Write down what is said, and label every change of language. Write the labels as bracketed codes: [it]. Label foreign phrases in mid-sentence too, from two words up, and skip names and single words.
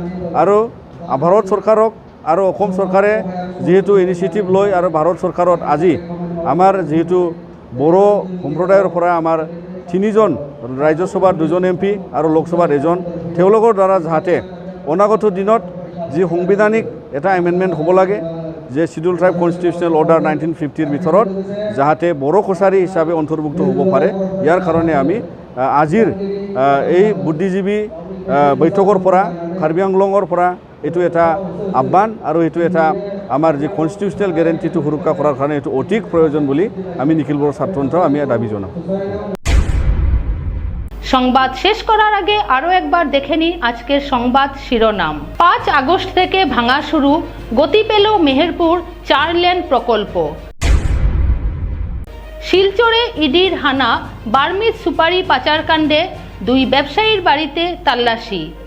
[as] আৰু ভাৰত চৰকাৰক আৰু অসম চৰকাৰে যেহেতু ইনিচিয়েটিভ লৈ আৰু ভাৰত চৰকাৰত আজি আমাৰ যেহেতু বড়ো সম্প্ৰদায়ৰ পৰা আমাৰ 3জন ৰাজ্যসভাৰ 2জন MP আৰু লোকসভাৰ 1জন, তেওঁলোকৰ দ্বাৰা যাতে অনাগত দিনত যি সাংবিধানিক এটা এমেণ্ডমেণ্ট হ'ব লাগে যে [en] Schedule Tribe Constitutional Order [as] 1950 ভিতৰত যাহাতে বড়ো কছাৰী হিচাপে অন্তৰ্ভুক্ত হ'ব পাৰে ইয়াৰ কাৰণে আমি আজিৰ এই বুদ্ধিজীৱী বৈঠকৰ পৰা কাৰ্বি আংলঙৰ পৰা এইটো এটা আহ্বান আৰু এইটো এটা আমাৰ যে [en] constitutional guarantee [as] সুৰক্ষা কৰাৰ কাৰণে এইটো অধিক প্রয়োজন বুলি আমি নিখিল বড়ো ছাত্ৰসন্থাও আমি দাবী জনাওঁ। [bn] সংবাদ শেষ করার আগে আরও একবার দেখে নিন আজকের সংবাদ শিরোনাম। 5 আগস্ট থেকে ভাঙা শুরু, গতি পেল মেহেরপুর 4 লেন প্রকল্প। শিলচরে ইডির হানা, বার্মিজ সুপারি পাচারকাণ্ডে 2 ব্যবসায়ীর বাড়িতে তল্লাশি।